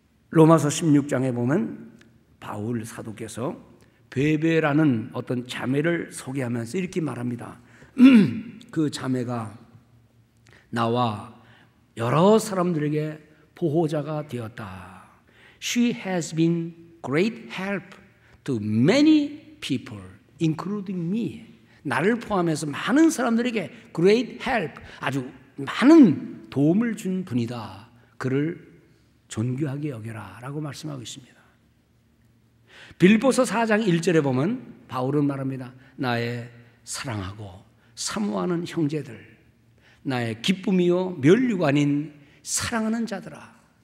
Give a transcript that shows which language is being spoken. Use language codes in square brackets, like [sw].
[ko] 로마서 16장에 보면 바울 사도께서 베베라는 어떤 자매를 소개하면서 이렇게 말합니다. 그 자매가 나와 여러 사람들에게 보호자가 되었다. [en] She has been great help to many people, including me. [ko] 나를 포함해서 많은 사람들에게 [en] great help, [ko] 아주 많은 도움을 준 분이다. 그를 존귀하게 여겨라 라고 말씀하고 있습니다. 빌립보서 4장 1절에 보면 바울은 말합니다. 나의 사랑하고 사모하는 형제들, 나의 기쁨이요 면류가 아닌 사랑하는 자들아.